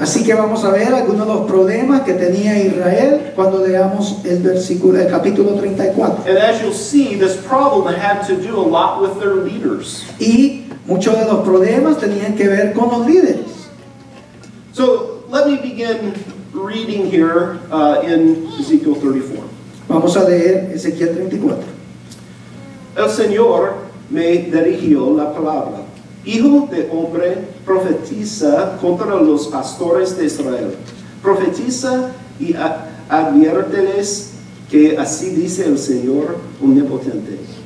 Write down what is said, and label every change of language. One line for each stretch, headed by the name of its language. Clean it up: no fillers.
Spanish: Así que vamos a ver algunos de los problemas que tenía Israel cuando leamos el capítulo 34.
English: And as you'll see, this problem had to do a lot with their leaders.
Spanish: Y muchos de los problemas tenían que ver con los líderes.
English: So, let me begin reading here in Ezekiel 34.
Spanish: Vamos a leer Ezequiel 34. El Señor me dirigió la palabra. Hijo de hombre, profetiza contra los pastores de Israel. Profetiza y adviérteles que así dice el Señor omnipotente.